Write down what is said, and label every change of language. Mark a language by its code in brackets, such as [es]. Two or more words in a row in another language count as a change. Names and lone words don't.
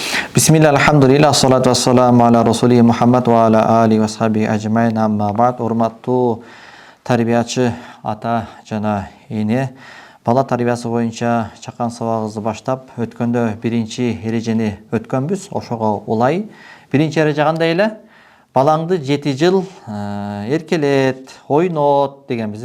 [ar] بسم الله، الحمد لله، الصلاة والسلام على رسوله محمد وعلى آله وصحبه أجمعين، أما بعد. [ky] Урматтуу тарбиячы ата жана эне, бала тарбиясы боюнча чакан сабагыбызды баштап, өткөндө биринчи эрежени өткөнбүз. Ошого улай биринчи эреже кандай эле? Балаңды 7 жыл эркелет, ойнот дегенбиз.